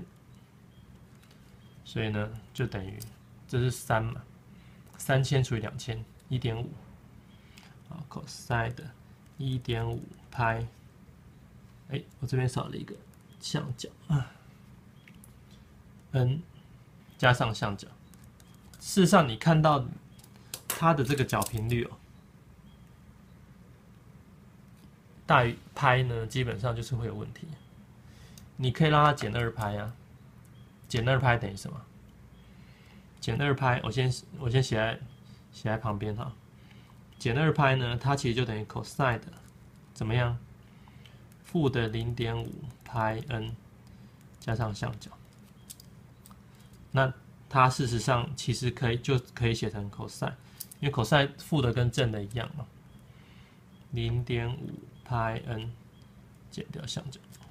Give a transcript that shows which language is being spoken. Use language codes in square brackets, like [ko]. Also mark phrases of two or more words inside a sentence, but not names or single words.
[zh] 所以呢，就等於這是3嘛，3000除以2000 1.5，好 ，cosine 的1.5派，哎，我這邊少了一個相角啊 ，n 加上相角。事實上，你看到它的這個角頻率哦，大於派呢，基本上就是會有問題。你可以讓它減2派啊。減2派等於什麼？減2派，我先寫在旁邊哈。減2派呢，它其實就等於 cosine 的怎麼樣？負的0.5派 n 加上相角。那它事實上其實可以寫成 cosine， 因為 cosine 負的跟正的一樣嘛。0.5派 n 減掉相角。